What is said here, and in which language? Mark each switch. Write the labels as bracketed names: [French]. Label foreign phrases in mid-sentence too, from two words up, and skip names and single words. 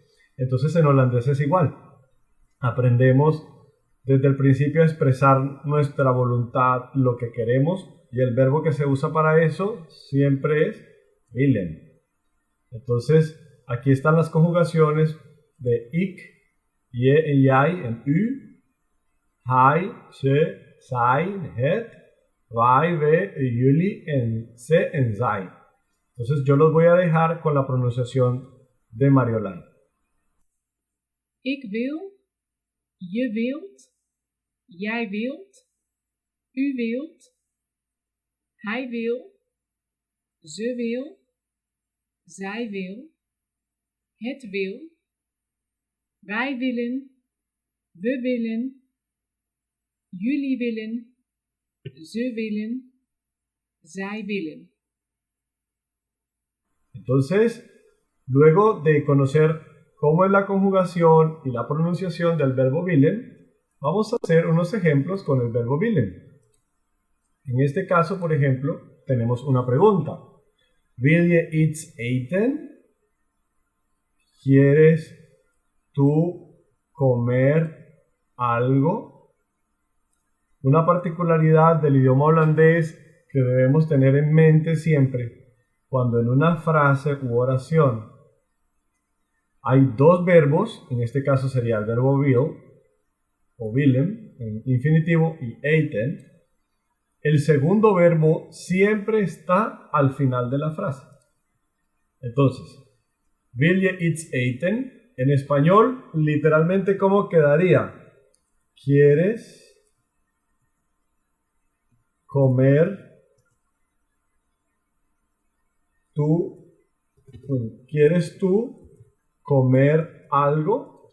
[Spanish] Entonces en holandés es igual. Aprendemos desde el principio a expresar nuestra voluntad, lo que queremos, y el verbo que se usa para eso siempre es willen. Entonces, aquí están las conjugaciones de [Dutch] ik, je en jij en u, hij, ze, zij, het, wij, we, jullie en ze en zij. [Spanish] Entonces yo los voy a dejar con la pronunciación de Mariolán. [Dutch] Ik wil, je wilt, jij wilt, u wilt, hij wil, ze wil, zij wil, het wil, wij willen, we willen, jullie willen, ze willen, zij willen. [Spanish] Entonces, luego de conocer cómo es la conjugación y la pronunciación del verbo willen, vamos a hacer unos ejemplos con el verbo willen. En este caso, por ejemplo, tenemos una pregunta. [Dutch] Wil je iets eten? [Spanish] ¿Quieres tú comer algo? Una particularidad del idioma holandés que debemos tener en mente siempre cuando en una frase u oración hay dos verbos, en este caso sería el verbo will o willen en infinitivo y eten, el segundo verbo siempre está al final de la frase. Entonces, [Dutch] wil je iets eten? [Spanish] En español, literalmente, ¿cómo quedaría? ¿Quieres comer ¿Quieres tú comer algo?